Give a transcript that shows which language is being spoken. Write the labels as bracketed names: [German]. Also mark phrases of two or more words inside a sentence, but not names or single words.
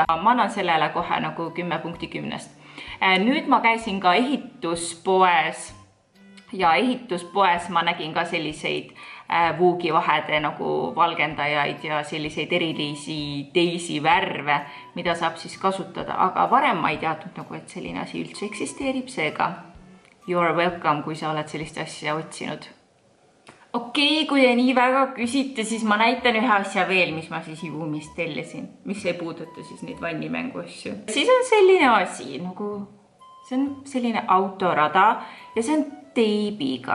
[Estonian] Ma annan sellele kohe nagu 10 punkti 10. Nüüd ma käisin ka ehituspoes ja ehituspoes ma nägin ka selliseid Woogi vahede nagu valgendajaid ja selliseid erilisi teisi värve, mida saab siis kasutada, aga varem ma ei teadnud nagu, et selline asi üldse eksisteerib, seega [English] you are welcome, [Estonian] kui sa oled sellist asja otsinud. Okei, kui te nii väga küsite, siis ma näitan ühe asja veel, mis ma siis Juumist tellisin, mis ei puuduta siis neid vannimängu asju. Siis on selline asi, nagu see on selline autorada ja see on teibiga.